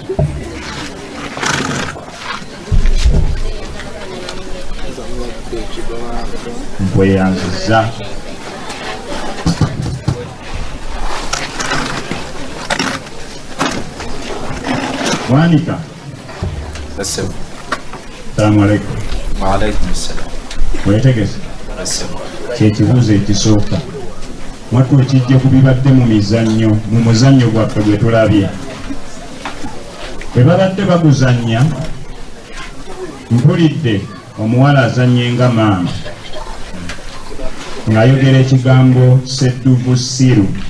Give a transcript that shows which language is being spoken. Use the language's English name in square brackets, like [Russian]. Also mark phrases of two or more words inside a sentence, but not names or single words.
[Ganda] Nkweyanziza. Bwanika. [Arabic] السلام عليكم. وعليكم السلام. [Ganda] Wetegese? Kyekibuuzo ekisooka. Mwatu ekijja ku bibadde mu muzannyo gwaffe gwe tulabye. Bwe babadde baguzannya, mpulidde omuwala azannye nga maama ng'ayogera ekigambo sedduvu siru.